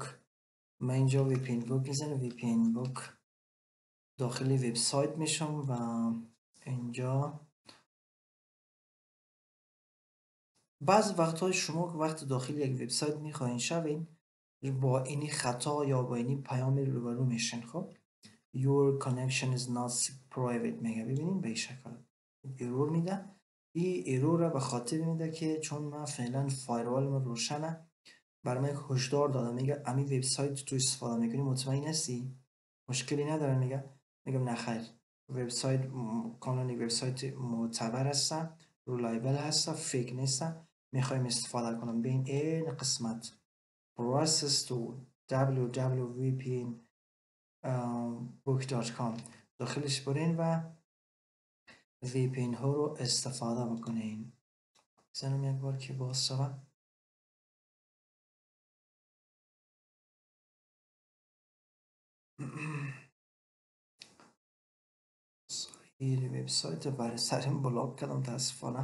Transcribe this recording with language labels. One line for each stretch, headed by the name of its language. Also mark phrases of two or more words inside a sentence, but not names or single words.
Persian: من اینجا وی پی ان بوک میزنم، وی پی ان بوک داخل وبسایت میشم و اینجا بعض وقت‌های شما که وقت داخل یک وبسایت میخواین شوین با اینی خطا یا با اینی پیام روبرو میشین. خب
English: your connection is not private
Persian: میگه، ببینین به این شکل ایرور میده. این ایرور رو به خاطر میده که چون من فعلا فایروال من روشنه برای من هشدار داده، میگه امی وبسایت تو استفاده میکنی مطمئن هستی؟ مشکلی نداره؟ میگم نه خیر، وبسایت کانون وبسایت معتبر هست، رولایبل هست، فیک نیست، میخوایم استفاده کنم. بین این قسمت
English: process to www.vpnbook.com
Persian: داخلش برین و VPN ها رو استفاده بکنین. بزنم یک بار که باز شود. این وبسایت رو برای سرم بلاک کردم تاسفانه.